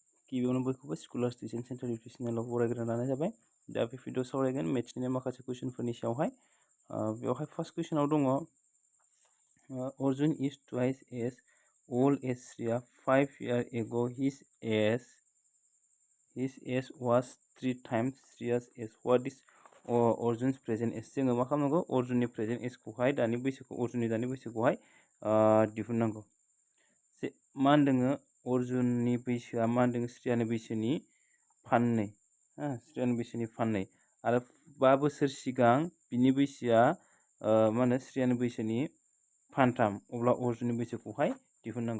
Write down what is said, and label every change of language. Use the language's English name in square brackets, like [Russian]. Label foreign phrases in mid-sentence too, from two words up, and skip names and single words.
[Bodo] गिबियावनो बयखौबो स्कलार्स टिउसन सेन्टार इउटुब चेनेलाव बरायग्रोना लानाय जाबाय। दा बे भिडिअ सावरायगोन मेथ्सनि माखासे कुइसनफोरनि सायावहाय। बेवहाय फार्स्ट कुइसनाव दङ [English] Arjun is twice as old as Shriya 5 years ago. His age was 3 times Shriya's age. What is Arjun's present age? [Bodo] जोङो मा खालामनांगौ अर्जुननि [English] present ageखौहाय [Bodo] अर्जुननि दानि बैसोखौहाय दिहुननांगौ। मा होनदों अर्जुननि बैसोआ मा होनदों श्रियानि बैसोनि फाननै श्रियानि बैसोनि फाननै आरो 5 बोसोर सिगां बिनि बैसोआ मा होनो श्रियानि बैसोनि फानथाम अब्ला अर्जुननि बैसोखौहाय दिहुननांगौ।